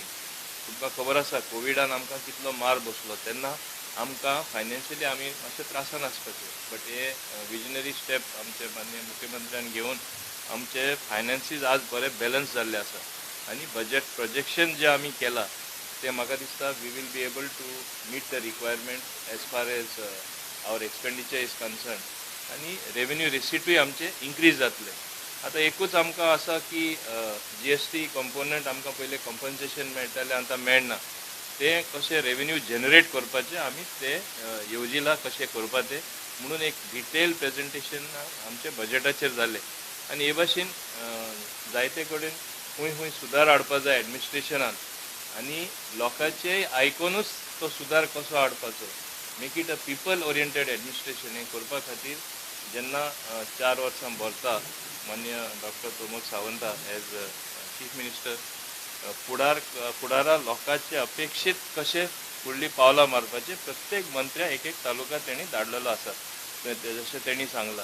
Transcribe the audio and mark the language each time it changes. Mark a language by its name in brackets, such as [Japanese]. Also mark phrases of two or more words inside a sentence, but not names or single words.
[Konkani] तुमकां खबर आसा कोविडान आमकां कितलो मार बसलो, तेन्ना आमकां फायनान्शियली आमी मातशे त्रासान आसपाचे, बट हे [English] visionary step [Konkani] आमचे माननीय मुख्यमंत्र्यान घेवन आमचे फायनान्सीस आज बरे बॅलन्स जाल्ले आसा. आनी बजेट प्रोजेक्शन जे आमी केला ते म्हाका दिसता [English] we will be able to meet the requirement as far as our expenditure is concerned, [Konkani] आनी रेवेन्यू रिसिटूय आमचे इन्क्रीज जातले. आतां एकूच आमकां आसा की GST कंपोनंट आमकां पयले कॉम्पन्सेशन मेळटालें, आतां मेळना. ते कशें [English] revenue generate [Konkani] करपाचें आमी ते येवजिला कशें करपा तें म्हणून एक [English] detail presentation [Konkani] आमचे बजेटाचेर जालें. आनी हे भाशेन जायते कडेन खूंय सुदार हाडपा जाय एडमिनिस्ट्रेशनान, आनी लोकांचेय आयकोनूच तो सुदार कसो हाडपाचो, [English] Make it a people oriented administration. [Konkani] हें करपा खातीर जेन्ना 4 वर्सां भरता मान्य डॉक्टर प्रमोद सावंता [English] as Chief Minister, [Konkani] फुडारा लोकांचे अपेक्षीत कशें फुडलीं पावलां मारपाचें प्रत्येक मंत्र्या एक तालुका तेणी धाडलेलो आसा, जशें तेणी सांगलां.